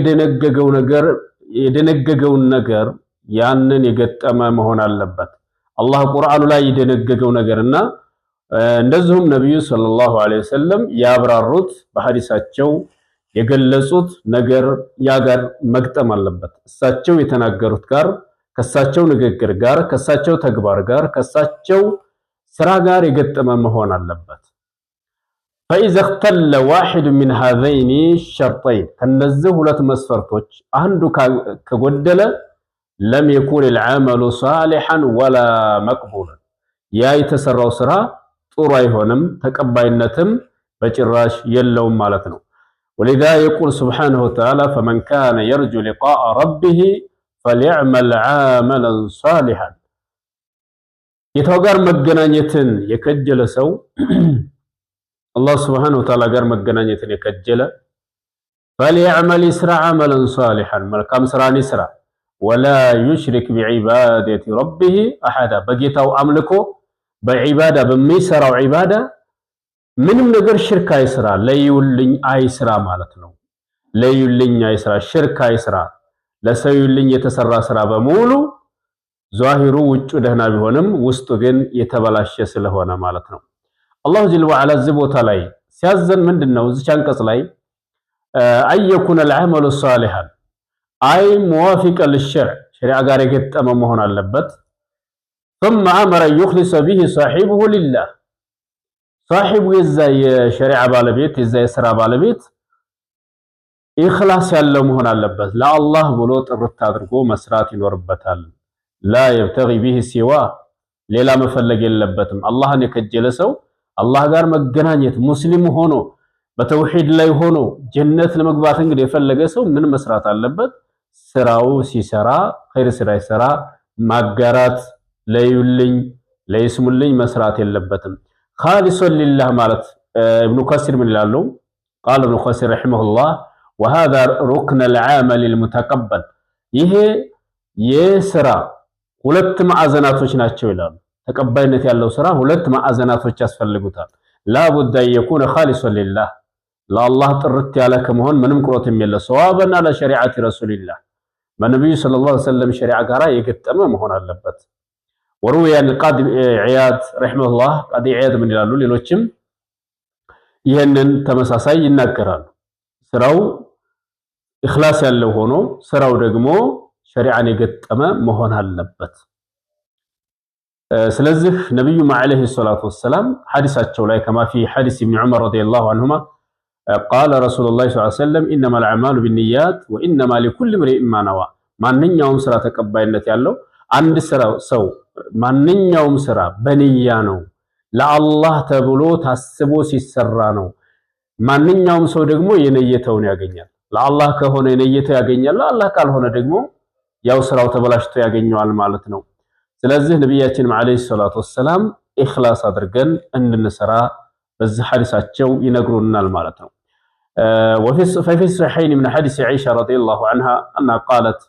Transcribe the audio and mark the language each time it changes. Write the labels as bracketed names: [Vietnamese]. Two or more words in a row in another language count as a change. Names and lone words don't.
[Amharic] የደነገገውን ነገር ያንን የገጠመ መሆን አለበት። አላህ ቁርአኑ ላይ የደነገገው ነገርና እንደዚሁም ነብዩ [Arabic] صلى الله عليه وسلم [Amharic] ያብራሩት በሐዲሳቸው የገለጹት ነገር ያጋር መግጠም አለበት። እሳቸው የተናገሩት ጋር ከሳቸው ንግግር ጋር ከሳቸው ተግባር ጋር ከሳቸው ስራ ጋር የገጠመ መሆን አለበት። [Arabic] فإذا اختل واحد من هذين الشرطين [Amharic] ከነዚህ ሁለት መስፈርቶች አንዱ ከጎደለ [Arabic] لم يكن العمل صالحا ولا مقبولا [Amharic] ያ የተሰራው ስራ ጥሩ አይሆንም ተቀባይነትም በጭራሽ የለውም ማለት ነው። [Arabic] ولذا يقول سبحانه وتعالى فمن كان يرجو لقاء ربه فليعمل عملا صالحا [Amharic] ጌታው ጋር መገናኘትን የከጀለ ሰው አላህ [Arabic] سبحانه وتعالى [Amharic] ጋር መገናኘትን የከጀለ [Arabic] فليعمل يسرع عملا صالحا [Amharic] መልካም ስራን ይስራ [Arabic] ولا يشرك بعبادة ربه احد [Amharic] በጌታው አምልኮ በዒባዳ በሚሰራው ዒባዳ ምንም ነገር ሽርክ አይስራ ለዩልኝ አይስራ ማለት ነው። ለዩልኝ አይስራ ሽርክ አይስራ ለሰዩልኝ የተሰራ ስራ በሙሉ ዛሂሩ ውጭ ደህና ቢሆንም ውስጡ ግን የተበላሸ ስለሆነ ማለት ነው። [Arabic] الله جل وعلا [Amharic] እዚህ ቦታ ላይ ሲያዘን ምንድነው እዚህ አንቀጽ ላይ አየኩነ [Arabic] العمل صالحا أي موافقا للشرع [Amharic] ሸሪዓ ጋር የገጠመ መሆን አለበት። [Arabic] ثم امر يخلص به صاحبه لله صاحب [Amharic] የዛ የሸሪዓ ባለቤት የዛ የሥራ ባለቤት ኢኽላስ ያለው መሆን አለበት። ለአላህ ብሎ ጥርት አድርጎ መስራት ይኖርበታል። [Arabic] لا يبتغي به سواه [Amharic] ሌላ መፈለግ የለበትም። አላህን የከጀለ ሰው አላህ ጋር መገናኘት ሙስሊም ሆኖ በተውሂድ ላይ ሆኖ ጀነት ለመግባት እንግዲህ የፈለገ ሰው ምን መስራት አለበት? ስራው ሲሰራ ኸይር ስራ ይሰራ ማጋራት ለዩልኝ ለይስሙልኝ መስራት የለበትም። [Arabic] خالصا لله [Amharic] ማለት ኢብኑ ከሲር ምን ይላሉ? [Arabic] قال ابن كثير رحمه الله وهذا ركن العمل المتقبل [Amharic] ይሄ የሥራ ሁለት ማዕዘናቶች ናቸው ይላሉ። ተቀባይነት ያለው ስራ ሁለት ማዕዘናቶች ያስፈልጉታል። ላቡድ [Arabic] يكون خالصا لله [Amharic] ለአላህ ጥርት ያለ ከመሆን ምንም ቁረትም የለ [Arabic] صوابا لشريعة رسول الله [Amharic] በነብዩ [Arabic] صلى الله عليه وسلم [Amharic] ሸሪዓ ጋራ የገጠመ መሆን አለበት። ወሩያ [Arabic] القاضي عياض رحمه الله قاضي عياض [Amharic] ምን ይላሉ? ሌሎችም ይሄንን ተመሳሳይ ይናገራሉ። ስራው ኢኽላስ ያለው ሆኖ ስራው ደግሞ ሸሪዓን የገጠመ መሆን አለበት። ስለዚህ ነብዩ [Arabic] عليه الصلاة والسلام [Amharic] ሐዲሳቸው ላይ ከማ [Arabic] في حديث ابن عمر رضي الله عنهما قال رسول الله صلى الله عليه وسلم انما الاعمال بالنيات وانما لكل امرئ ما نوى [Amharic] ማንኛውም ስራ ተቀባይነት ያለው አንድ ሰው ማንኛውም ስራ በንያ ነው ለአላህ ተብሎ ታስቦ ሲሰራ ነው። ማንኛውም ሰው ደግሞ የነየተውን ያገኛል። ለአላህ ከሆነ የነየተው ያገኛል፣ ለአላህ ካልሆነ ደግሞ ያው ስራው ተበላሽቶ ያገኘዋል ማለት ነው። ስለዚህ ነብያችን [Arabic] عليه الصلاة والسلام [Amharic] ኢኽላስ አድርገን እንድንሰራ በዚህ ሐዲሳቸው ይነግሩናል ማለት ነው። [Arabic] وفي الصحيحين من حديث عائشة رضي الله عنها أنها قالت